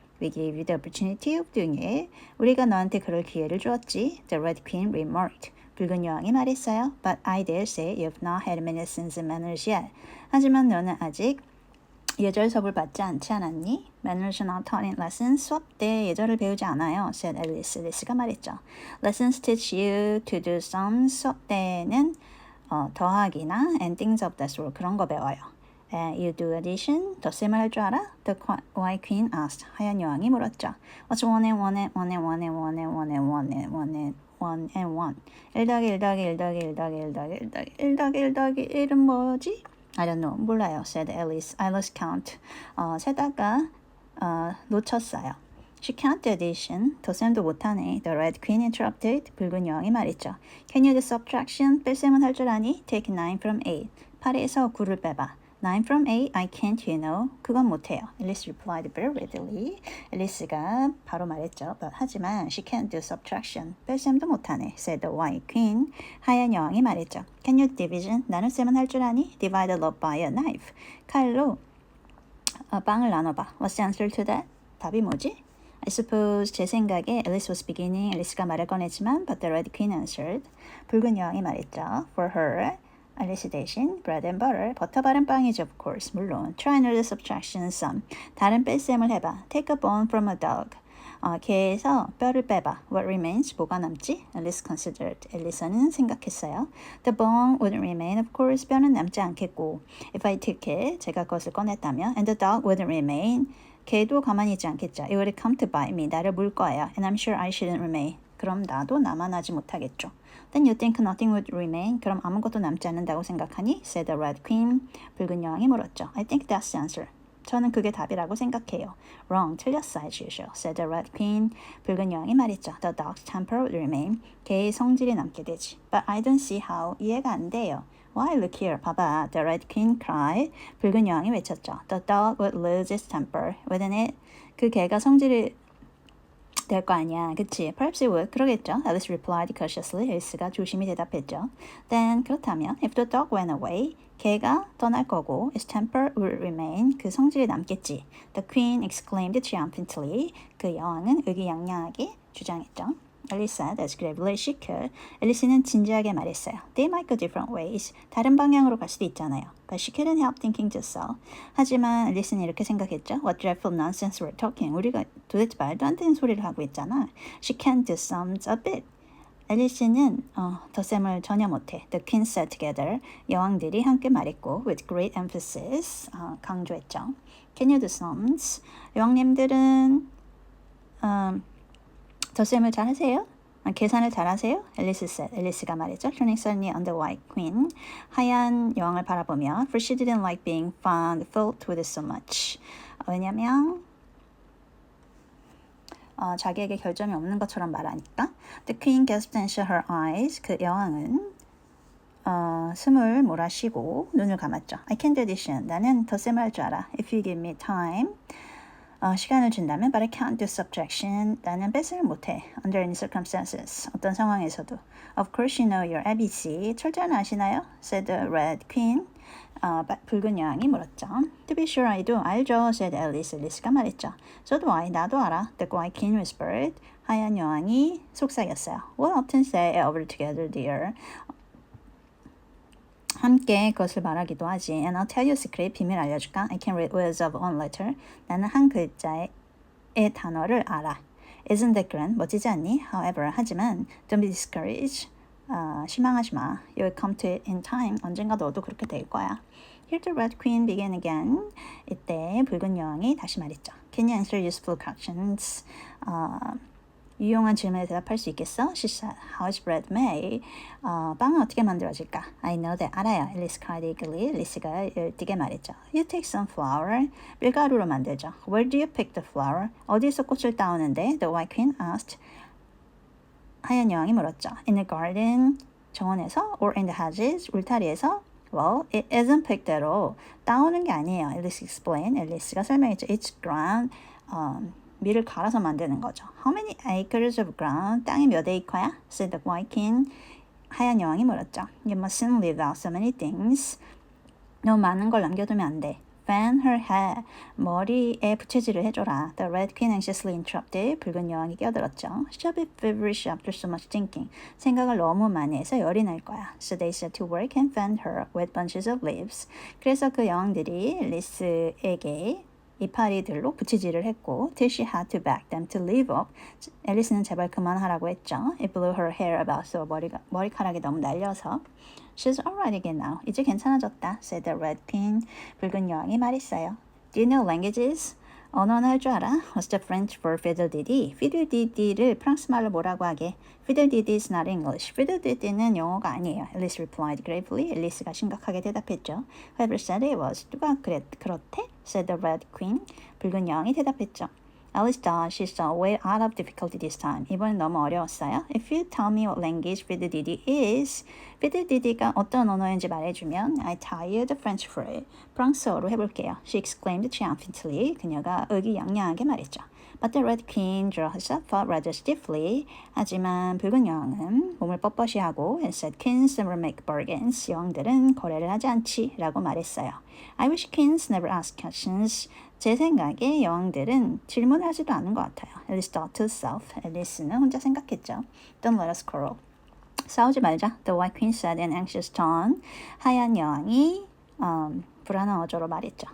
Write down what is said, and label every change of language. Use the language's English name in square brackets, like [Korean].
[English] We gave you the opportunity of doing it. [Korean] 우리가 너한테 그럴 기회를 주었지. [English] The Red Queen remarked. [Korean] 붉은 여왕이 말했어요. [English] But I dare say you've not had many lessons in manners yet. [Korean] 하지만 너는 아직 예절 수업을 받지 않지 않았니? [English] Manners are not taught in lessons. [Korean] 수업 때 예절을 배우지 않아요. [English] said Alice. [Korean] 앨리스가 말했죠. [English] Lessons teach you to do some. [Korean] 수업 때는 더하기나 [English] and things of that sort [Korean] 그런 거 배워요. [English] You do addition? [Korean] 덧셈을 할 줄 알아? [English] The White Queen asked. [Korean] 하얀 여왕이 물었죠. [English] What's one and one and one and one and one and one and one and one and one and one? [Korean] 1 더하기 1 더하기 1 더하기 1 더하기 1 더하기 1 더하기 1 더하기 1 더하기 1은 뭐지? [English] I don't know. [Korean] 몰라요. [English] said Alice. I lost count. [Korean] 세다가 놓쳤어요. [English] She can't do addition. [Korean] 덧셈도 못하네. [English] The Red Queen interrupted. [Korean] 붉은 여왕이 말했죠. [English] Can you do subtraction? [Korean] 뺄셈은 할 줄 아니? [English] Take 9 from 8. [Korean] 8에서 9를 빼봐. [English] 9 from 8, I can't, you know. [Korean] 그건 못해요. [English] Alice replied very readily. [Korean] 앨리스가 바로 말했죠. [English] But [Korean] 하지만 [English] she can't do subtraction. [Korean] 뺄셈도 못하네. [English] said the White Queen. [Korean] 하얀 여왕이 말했죠. [English] Can you division? [Korean] 나눗셈은 할 줄 아니? [English] Divide a loaf by a knife. [Korean] 칼로 빵을 나눠봐. [English] What's the answer to that? [Korean] 답이 뭐지? [English] I suppose [Korean] 제 생각에 [English] Alice was beginning. [Korean] 앨리스가 말을 꺼냈지만 [English] but the Red Queen answered. [Korean] 붉은 여왕이 말했죠. [English] For her. [Korean] 앨리스 대신 [English] bread and butter, [Korean] 버터 바른 빵이죠, [English] of course, [Korean] 물론. [English] Try another subtraction sum. [Korean] 다른 뺄셈을 해봐. [English] Take a bone from a dog. [Korean] 개에서 뼈를 빼봐. [English] What remains? [Korean] 뭐가 남지? [English] Alice considered. [Korean] 앨리스는 생각했어요. [English] The bone wouldn't remain, of course. [Korean] 뼈는 남지 않겠고. [English] If I took it, [Korean] 제가 그것을 꺼냈다면, [English] and the dog wouldn't remain. [Korean] 개도 가만히 있지 않겠죠. [English] It would come to bite me. [Korean] 나를 물 거예요. [English] And I'm sure I shouldn't remain. [Korean] 그럼 나도 남아나지 못하겠죠. [English] Then you think nothing would remain? [Korean] 그럼 아무것도 남지 않는다고 생각하니? [English] said the Red Queen. [Korean] 붉은 여왕이 물었죠. [English] I think that's the answer. [Korean] 저는 그게 답이라고 생각해요. [English] Wrong, [Korean] 틀렸어 [English] as usual, said the Red Queen. [Korean] 붉은 여왕이 말했죠. [English] The dog's temper would remain. [Korean] 개의 성질이 남게 되지. [English] But I don't see how. [Korean] 이해가 안 돼요. [English] Why, look here, [Korean] 봐봐. [English] The Red Queen cried. [Korean] 붉은 여왕이 외쳤죠. [English] The dog would lose its temper, wouldn't it? [Korean] 그 개가 성질이 될 거 아니야. 그치? [English] Perhaps it would. [Korean] 그러겠죠. [English] Alice replied cautiously. [Korean] 앨리스가 조심히 대답했죠. [English] Then, [Korean] 그렇다면, [English] if the dog went away, [Korean] 개가 떠날 거고, [English] its temper would remain. [Korean] 그 성질이 남겠지. [English] The queen exclaimed triumphantly. [Korean] 그 여왕은 의기양양하게 주장했죠. [English] Alice said as gravely as she could. [Korean] 앨리스는 진지하게 말했어요. [English] They might go different ways. [Korean] 다른 방향으로 갈 수도 있잖아요. [English] But she couldn't help thinking to herself. [Korean] 하지만 앨리스는 이렇게 생각했죠. [English] What dreadful nonsense we're talking. [Korean] 우리가 도대체 말도 안 되는 소리를 하고 있잖아. [English] She can't do sums a bit. [Korean] 앨리스는 덧셈을 전혀 못해. [English] The queens sat together. [Korean] 여왕들이 함께 말했고 [English] with great emphasis [Korean] 강조했죠. [English] Can you do sums? [Korean] 여왕님들은 덧셈을 잘 하세요? 계산을 잘 하세요? 앨리스 [English] said. [Korean] 앨리스가 말했죠. [English] Turning suddenly on the White Queen. [Korean] 하얀 여왕을 바라보며 [English] For she didn't like being found fault with so much. [Korean] 왜냐면 자기에게 결점이 없는 것처럼 말하니까. [English] The Queen gasped and shut her eyes. [Korean] 그 여왕은 숨을 몰아쉬고 눈을 감았죠. [English] I can do addition. [Korean] 나는 덧셈을 할 줄 알아. [English] If you give me time. [Korean] 시간을 준다면 [English] but I can't do subtraction. [Korean] 나는 뺄셈을 못해. [English] Under any circumstances. [Korean] 어떤 상황에서도. [English] Of course you know your ABC. [Korean] 철자는 아시나요? [English] said the Red Queen. [Korean] 붉은 여왕이 물었죠. [English] To be sure I do. [Korean] 알죠, [English] said Alice. [Korean] 앨리스가 말했죠. [English] So do I. [Korean] 나도 알아. [English] The White King whispered. [Korean] 하얀 여왕이 속삭였어요. [English] We'll often say it over together, dear. [Korean] 함께 그것을 말하기도 하지. [English] And I'll tell you a secret. [Korean] 비밀 알려줄까? [English] I can read words of one letter. [Korean] 나는 한 글자의 단어를 알아. [English] Isn't that grand? [Korean] 멋지지 않니? [English] However, [Korean] 하지만 [English] don't be discouraged. [Korean] 실망하지 마. [English] You'll come to it in time. [Korean] 언젠가 너도 그렇게 될 거야. [English] Here the Red Queen began again. [Korean] 이때 붉은 여왕이 다시 말했죠. [English] Can you answer useful questions? [Korean] 유용한 질문에 대답할 수 있겠어? [English] She said, How is bread made? [Korean] 빵은 어떻게 만들어질까? [English] I know that. [Korean] 알아요. [English] Alice cried eagerly. [Korean] 앨리스가 열띠게 말했죠. [English] You take some flour. [Korean] 밀가루로 만들죠. [English] Where do you pick the flour? [Korean] 어디서 꽃을 따오는데? [English] The White Queen asked. [Korean] 하얀 여왕이 물었죠. [English] In the garden, [Korean] 정원에서, [English] or in the hedges, [Korean] 울타리에서. [English] Well, it isn't picked at all. [Korean] 따오는 게 아니에요. [English] Alice explained. [Korean] 앨리스가 설명했죠. [English] It's ground. [Korean] 밀을 갈아서 만드는 거죠. [English] How many acres of ground? [Korean] 땅이 몇 에이커야? [English] said the White King. [Korean] 하얀 여왕이 물었죠. [English] You mustn't leave out so many things. [Korean] 너무 많은 걸 남겨두면 안 돼. [English] Fan her hair. [Korean] 머리에 부채질을 해줘라. [English] The Red Queen anxiously interrupted. [Korean] 붉은 여왕이 끼어들었죠. [English] She'll be feverish after so much thinking. [Korean] 생각을 너무 많이 해서 열이 날 거야. [English] So they set to work and fanned her with bunches of leaves. [Korean] 그래서 그 여왕들이 앨리스에게 이파리들로 부치질을 했고 [English] till she had to beg them to leave up. [Korean] 앨리스는 제발 그만하라고 했죠. [English] It blew her hair about so [Korean] 머리카락이 너무 날려서 [English] She's alright again now. [Korean] 이제 괜찮아졌다. [English] said the Red Queen. [Korean] 붉은 여왕이 말했어요. [English] Do you know languages? [Korean] 언어는 할 줄 알아? [English] What's the French for fiddle-dee-dee? [Korean] fiddle-dee-dee를 프랑스 말로 뭐라고 하게? [English] fiddle-dee-dee is not English. [Korean] fiddle-dee-dee는 영어가 아니에요. [English] Alice replied gravely. [Korean] 앨리스가 심각하게 대답했죠. [English] Whoever said it was. [Korean] 누가 그렇대? [English] said the Red Queen. [Korean] 붉은 여왕이 대답했죠. [English] Alice thought she saw a way out of difficulty this time. [Korean] 이번엔 너무 어려웠어요. [English] If you tell me what language fiddle-dee-dee is, [Korean] fiddle-dee-dee가 어떤 언어인지 말해주면 [English] I tell you the French for it. [Korean] 프랑스어로 해볼게요. [English] She exclaimed triumphantly. [Korean] 그녀가 의기양양하게 말했죠. [English] But the Red Queen drew herself up rather stiffly. [Korean] 하지만 붉은 여왕은 몸을 뻣뻣이 하고 [English] and said, Kings never make bargains. [Korean] 여왕들은 거래를 하지 않지 라고 말했어요. [English] I wish kings never ask questions. [Korean] 제 생각에 여왕들은 질문을 하지도 않은 것 같아요. [English] Alice thought to herself. [Korean] 앨리스는 혼자 생각했죠. [English] Don't let us quarrel. [Korean] 싸우지 말자. [English] The White Queen said in anxious tone. [Korean] 하얀 여왕이 불안한 어조로 말했죠.